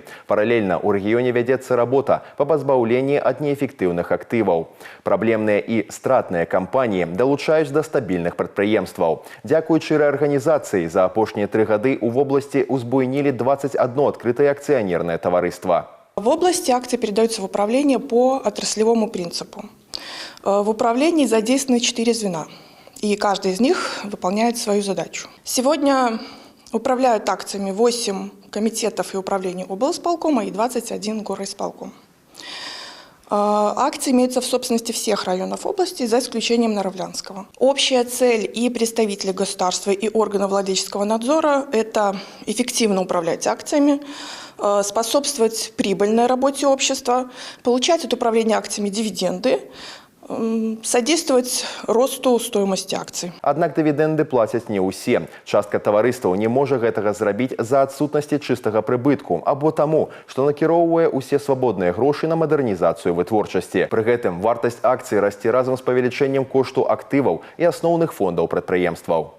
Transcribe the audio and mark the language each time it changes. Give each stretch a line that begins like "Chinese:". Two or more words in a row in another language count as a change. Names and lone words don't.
Belarusian: Паралельна ў рэгіёне вядзецца работа па пазбаўленні ад неэфектыўных актываў. Праблемныя і стратныя кампаніі далучаюць да стабільных прадпрыемстваў. Дзякуючы рэарганізацыі за апошнія 3 гады ў вобласці узбуйнілі 21 адкрытае акцыянернае таварыства.
Russian: В области акции передаются в управление по отраслевому принципу. В управлении задействованы 4 звена, и каждый из них выполняет свою задачу. Сегодня управляют акциями 8 комитетов и управлений облсполкома и 21 горисполком. Акции имеются в собственности всех районов области, за исключением Наравлянского. Общая цель и представителей государства, и органов владельческого надзора – это эффективно управлять акциями, способствовать прибыльной работе общества, получать от управления акциями дивиденды, содействовать росту стоимости акций.
Belarusian: Аднак дывідэнды плацяць не ўсе. Частка таварыстваў не можа гэтага зрабіць за адсутнасці чыстага прыбытку або таму, што накіроўвае ўсе свабодныя грошы на мадэрнізацыю вытворчасці. Пры гэтым вартасць акцый расце разам з павелічэннем кошту актываў і асноўных фондаў прадпрыемстваў.